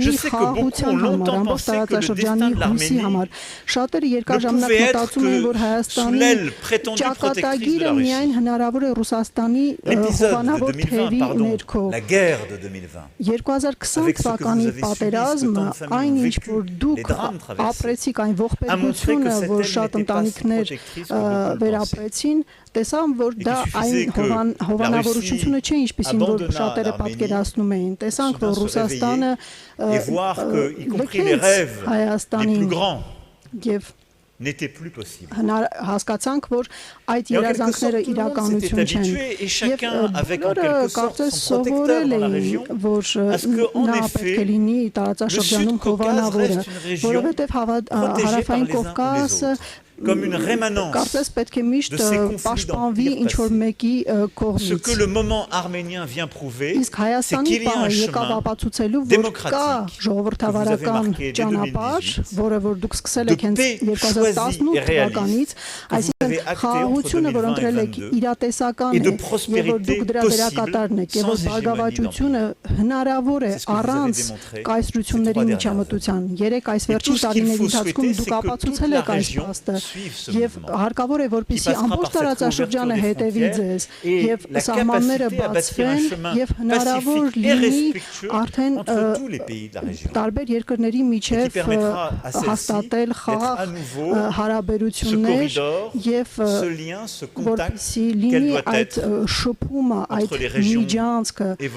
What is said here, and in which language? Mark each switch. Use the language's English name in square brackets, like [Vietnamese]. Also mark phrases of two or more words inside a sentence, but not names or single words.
[French] Je sais que beaucoup ont longtemps pensé que le destin de l'Arménie ne pouvait être que sous l'aile prétendue protectrice de la Russie. L'épisode de 2020, pardon, la guerre de 2020, avec ce que vous avez subi, ce que tant de familles ont vécu, les drames traversés, a montré que cette aile n'était pas si protectrice que beaucoup le pensaient. [Armenian] Տեսամ, որ դա այն հովանավորությունը չէ, ինչպեսին որ շատերը պատկերացնում էին։ Տեսանք, որ Ռուսաստանը լքեց Հայաստանի եւ [French] n'était plus possible. [Armenian] Հասկացանք, որ այդ երազանքները իրականություն չեն։ Եվ բոլորը կարծես սովորել էին, որ նա պետք է լինի տարածաշրջանում հովանավորը, որովհետև հարավային Կովկասը [French] comme une rémanence de ces conflits d'empire. Ce que le moment arménien vient prouver, c'est qu'il y a un chemin démocratique que vous avez marqué dès 2018, de paix choisie et réaliste, que vous avez acté entre 2020 et 2022 et de prospérité possible sans hégémonie [Armenian] հնարավոր է առանց կայսրությունների միջամտության։ Երեք այս վերջին տարիների ընթացքում դուք ապացուցել եք այս փաստը եւ հարկավոր է որպեսզի ամբողջ տարածաշրջանը հետևի ձեզ եւ սահմանները բացվեն եւ հնարավոր լինի արդեն տարբեր երկրների միջև հաստատել խաղաղ հարաբերություններ եւ որպեսզի լինի այդ շփումը, այդ միջանցքը